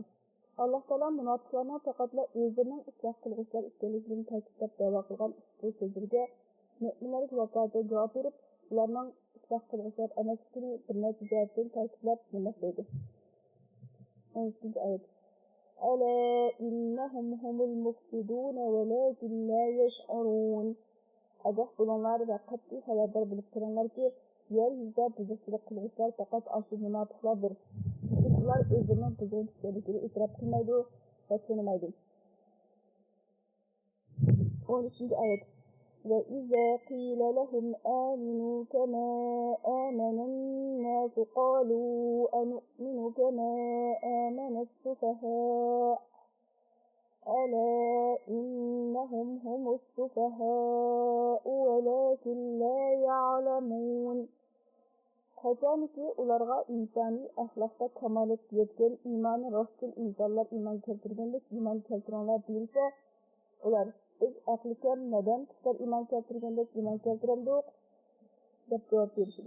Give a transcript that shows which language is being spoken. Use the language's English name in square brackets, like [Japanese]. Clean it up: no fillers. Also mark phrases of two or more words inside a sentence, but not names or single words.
[Uzbek] Allah Taala munofiqlarning faqatla o'zining isloh qilg'uvchilar ekanligini ta'kidlab da'vo qilgan ushbu so'zlarga mo'minlarga vakolatli javob berib, ularning isloh qilg'uvchilar emasligini bir necha jihatdan ta'kidlab nima deydi. 10-oyat. [Arabic] ألا إنهم هم المفسدون ولكن لا يشعرون. [Uzbek] Agah bulunlar va qat'iy xabardor bo'lib turinglarki, yer yuzida buzuqchilik qilg'uvchilar faqat asli munofiqlardir. Ular o'zining buzuqchiligini e'tirof qilmaydi va tushunmaydi. 13-oyat. [Arabic] وَإِذَا قِيلَ لَهُمْ آمِنُوا كَمَا آمَنَ النَّاسُ قَالُوا أَنُؤْمِنُ كَمَا آمَنَ السُّفَهَاءُ أَلَا إِنَّهُمْ هُمُ السُّفَهَاءُ وَلَكِنْ لَا يَعْلَمُونَ. [Uzbek] Qachonki ularga insoniy axloqda kamolat yetgan iymoni rostdan insonlar iymon keltirgandek iymon keltiringlar deyilsa, ular biz aqli kam nadan kishilar iymon keltirgandek iymon keltiramdik deb javob berishdi.